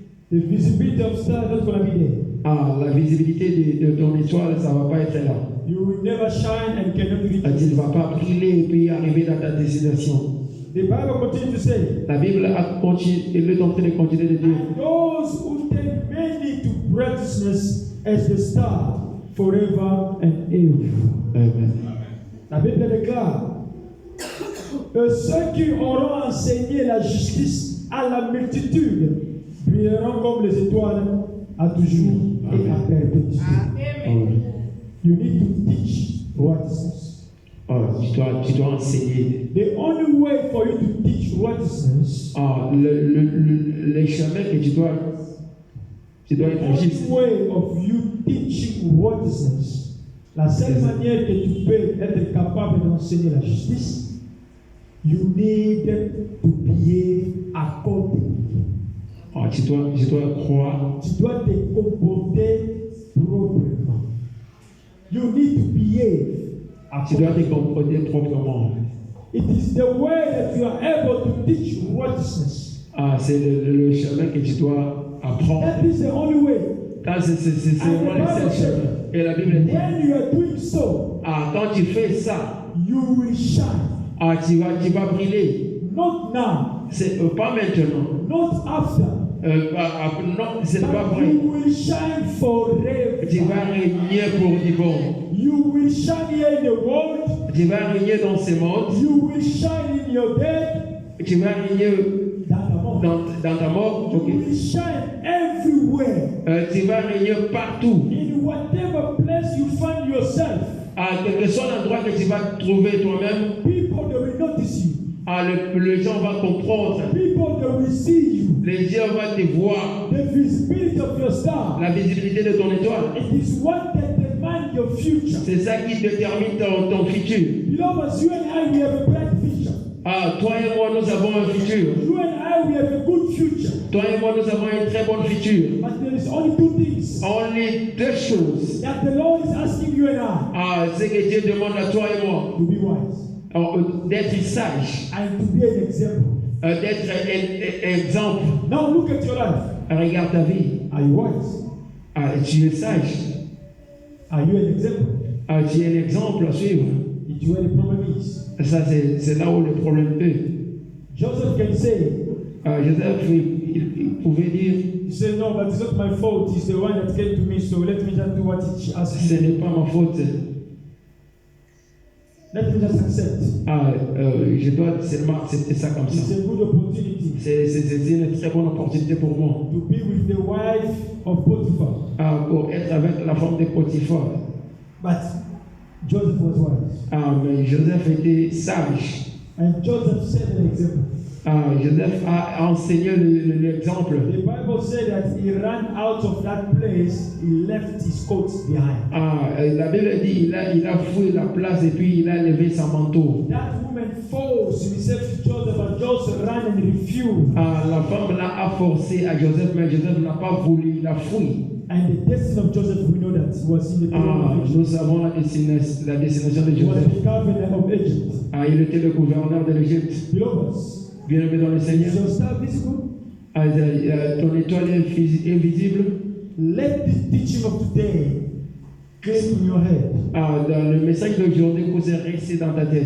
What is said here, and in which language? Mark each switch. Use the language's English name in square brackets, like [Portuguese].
[English] the visibility of stars is not going to be there. [French] ah, la visibilité de ton étoile, ça ne va pas être là. [English] You will never shine and cannot reach. [French] Tu ne vas pas briller et puis arriver dans ta destination. [English] The Bible continues to say, [French] La Bible est en train de continuer de dire, [English] and those who take many to righteousness as the star forever and ever. Amen. [French] La Bible déclare que ceux qui auront enseigné la justice à la multitude brilleront comme les étoiles à toujours et à perpétuité. Amen. [English] You need to teach righteousness. [French] Oh, tu dois enseigner. [English] The only way for you to teach righteousness, [French] Les chemins que tu dois [English] the [French] être juste. [English] only way of you teaching righteousness, [French] la seule manière que tu peux être capable d'enseigner la justice, [English] you need to behave accordingly. [French] Tu dois croire. Tu dois te comporter proprement. [English] You need to behave. [French] Tu dois te comporter proprement. [English] It is the way that you are able to teach righteousness. [French] C'est le chemin que tu dois apprendre. [English] That is the only way. [French] C'est vraiment le seul chemin. Et la Bible dit, [English] When you are doing so, [French] quand tu fais ça, [English] you will shine. [French] tu vas briller. [English] Not now, [French] C'est pas maintenant. [English] not after. [French] Non, c'est pas [English] But [French] vrai. [English] you will shine forever. [French] Tu vas régner pour du bon. [English] You will shine here in the world. [French] Tu vas régner dans ce monde. [English] You will shine in your death. [French] Tu vas régner dans ta mort. [English] You Ok. will shine everywhere. [French] Tu vas régner partout. [English] In whatever place you find yourself, [French] Quel que soit l'endroit que tu vas trouver toi-même, [English] people they will notice you. [French] les gens vont comprendre. [English] People they will see you. [French] Les gens vont te voir. [English] The visibility of your star. [French] La visibilité de ton étoile. [English] It is what determines your future. [French] C'est ça qui détermine ton futur. [English] Beloved, you and I, we have a bright future. [French] Toi et moi, nous avons un futur. [English] You and I, we have a good future. [French] Toi et moi, nous avons un très bon futur. [English] But there is only two things [French] Only deux choses. [English] that the Lord is asking you and I. [French] C'est que Dieu demande à toi et moi. [English] To be wise. [French] D'être sage. [English] And to be an example. [French] D'être un exemple. [English] Now look at your life. [French] Regarde ta vie. [English] Are you wise? [French] Tu es sage. [English] Are you an example? [French] Tu es un exemple à suivre. [English] It's where the problem is. [French] Ça, c'est là où le problème est. [English] Joseph can say, [French] Joseph, il pouvait dire, [English] he said, no, but it's not my fault. He's the one that came to me, so let me just do what he asked me. [French] ce n'est pas ma faute. [English] Let me just accept. [French] Je dois seulement accepter ça comme ça. [English] It's a good opportunity [French] C'est une très bonne opportunité pour moi. [English] to be with the wife of Potiphar. [French] Pour être avec la femme de Potiphar. [English] But Joseph was wise. [French] Mais Joseph était sage. [English] And Joseph set an example. [French] Joseph a enseigné l'exemple. [English] The Bible said that he ran out of that place, he left his coat behind. [French] La Bible dit il a fouillé la place et puis il a levé son manteau. [English] That woman forced himself to Joseph, but Joseph ran and refused. [French] La femme là a forcé à Joseph, mais Joseph n'a pas voulu, il a fui. [English] And the destiny of Joseph, we know that was in the kingdom of Egypt. [French] Nous savons la destination de [English] He was [French] Joseph. [English] the governor of Egypt. [French] Il était le gouverneur de l'Égypte. [English] Beloved, [French] Bien-aimé dans le Seigneur. [English] is your star visible? [French] Ton étoile est invisible. [English] Let the teaching of today claim in your head. [French] Dans le message d'aujourd'hui, vous est resté dans ta tête.